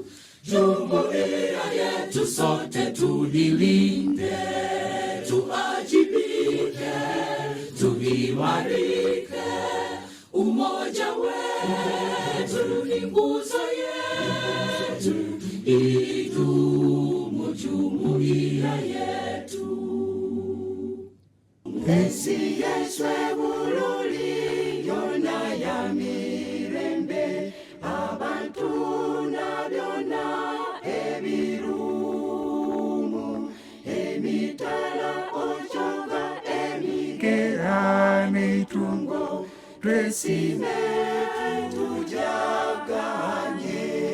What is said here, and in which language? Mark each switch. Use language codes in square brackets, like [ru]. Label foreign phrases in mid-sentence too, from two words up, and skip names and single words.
[sw] Jumuiya yetu sote tulilinde, tuajibike, tuimarike. Umoja wetu ni nguzo yetu, idumu jumuiya yetu. [ruc] Ensi yeswe Buruuli yona ya mirembe, abantu na byona ebirumu, emitala ochoga emikera mitungo, twesime tujaganye.